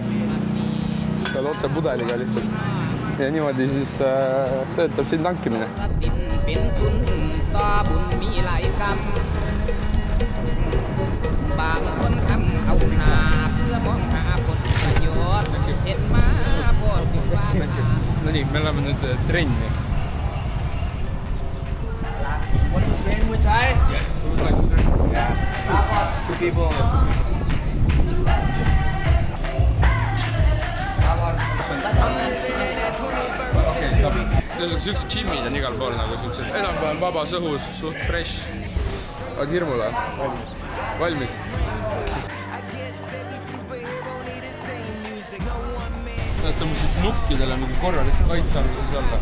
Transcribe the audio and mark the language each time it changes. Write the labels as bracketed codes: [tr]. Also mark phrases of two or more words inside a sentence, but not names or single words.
[et] Saad otse pudeliga lihtsalt. Ja niimoodi siis töötab siin tankimine. No nii, me oleme nüüd trenni. [en] Want to train Muay Thai? Yes, we would like to train. Yeah. 2 people. [et] Okei, stop. Siuksed džimid on igal pool nagu siuksed enam-vähem vabas õhus, suht fresh. Oled hirmule? Valmis? Nad tõmbasid nukkidele mingi korralik kaitsearvuses alla.